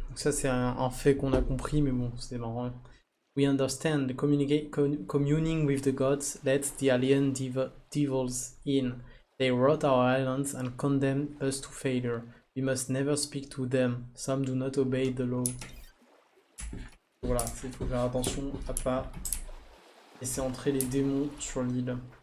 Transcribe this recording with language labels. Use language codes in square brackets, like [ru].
[fr] Donc ça c'est un fait qu'on a compris mais bon c'est marrant. [en] We understand communing with the gods lets the alien devils in. They rot our islands and condemn us to failure. We must never speak to them. Some do not obey the law. [fr] Voilà, il faut faire attention à pas laisser entrer les démons sur l'île.